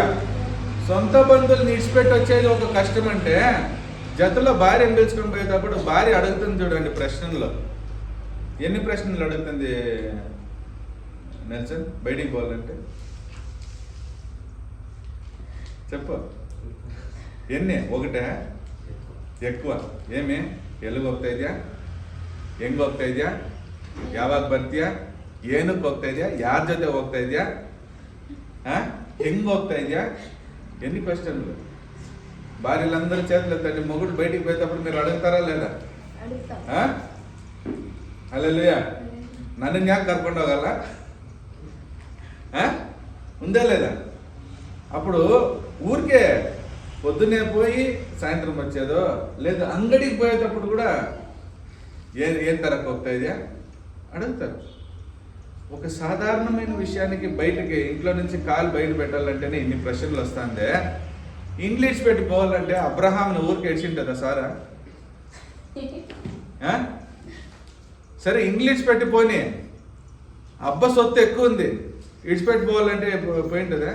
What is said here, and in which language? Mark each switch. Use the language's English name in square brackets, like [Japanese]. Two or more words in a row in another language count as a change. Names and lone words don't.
[Telugu] సొంత బంధువులు నిడిచిపెట్టి వచ్చేది ఒక కష్టం అంటే, జతలో భార్యను పిలుచుకొని పోయేటప్పుడు భార్య అడుగుతుంది చూడండి ప్రశ్నల్లో. ఎన్ని ప్రశ్నలు అడుగుతుంది నెల్సన్ బయటికి పోవాలంటే? చెప్పు, [Kannada] ಎನ್ನೆ ಹೋಗಟೆ ఎక్కువ ಏಮೇ ಎಲ್ಲಿಗೆ ಹೋಗ್ತಾ ಇದೆಯಾ, ಹೆಂಗೆ ಹೋಗ್ತಾ ಇದೆಯಾ, ಯಾವಾಗ ಬರ್ತೀಯಾ, ಏನಕ್ಕೆ ಹೋಗ್ತಾ ಇದೆಯಾ, ಯಾರ ಜೊತೆ ಹೋಗ್ತಾ ಇದೆಯಾ, ಹೆಂಗ್ ಹೋಗ್ತಾ ಇದೆಯಾ? [Telugu] ఎన్ని క్వశ్చన్లు? భార్యలందరూ చేతులు ఎత్తండి. మొగుడు బయటికి పోయేటప్పుడు మీరు అడుగుతారా లేదా? హల్లెలూయా. నన్ను న్యాక్ కర్ಕೊಂಡು ಹೋಗಲ್ಲ ఉందా లేదా? అప్పుడు ఊరికే పొద్దున్నే పోయి సాయంత్రం వచ్చేదో లేదు, అంగడికి పోయేటప్పుడు కూడా ఏం తరకు [Kannada] ಹೋಗ್ತಾ ಇದೆಯా [Telugu] అడుగుతారు. ఒక సాధారణమైన విషయానికి బయటకి ఇంట్లో నుంచి కాలు బయట పెట్టాలంటేనే ఇన్ని ప్రశ్నలు వస్తుందే. ఇంగ్లీష్ పెట్టి పోవాలంటే అబ్రహాంని ఊరికి ఏడ్చింటుందా సారా? సరే ఇంగ్లీష్ పెట్టి పోని, అబ్బ సొత్తు ఎక్కువ ఉంది, ఇడిచిపెట్టి పోవాలంటే పోయింటుందా?